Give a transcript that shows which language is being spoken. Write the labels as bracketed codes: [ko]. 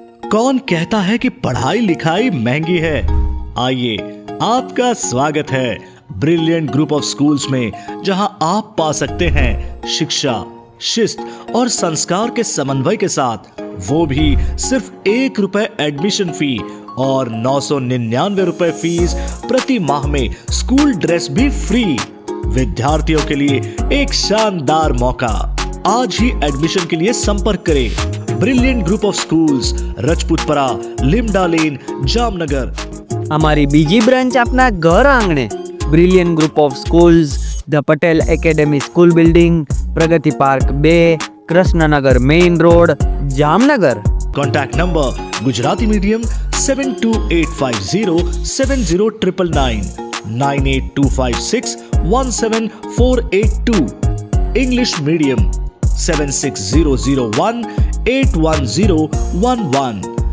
[hi] कौन कहता है कि पढ़ाई लिखाई महंगी है? आइए, आपका स्वागत है ब्रिलियंट ग्रुप ऑफ स्कूल्स में, जहां आप पा सकते हैं शिक्षा, शिस्त और संस्कार के समन्वय के साथ, वो भी सिर्फ ₹1 एडमिशन फी और 999 रुपए फीस प्रति माह में स्कूल ड्रेस भी फ्री। विद्यार्थियों के लिए एक शानदार मौका। आज ही एडमिशन के लिए संपर्क करें। ब्रिलियंट ग्रुप ऑफ स्कूल्स, रजपूतपरा, लिमडा लेन, जामनगर। [gu] અમારી બીજી બ્રાન્ચ આપના ઘર આંગણે brilliant group of schools, the Patel academy school building, Pragati park 2, Krishnanagar main road, Jamnagar. [hi] Contact number Gujarati medium 72850 70999, 98256 17482, English medium 76001 81011।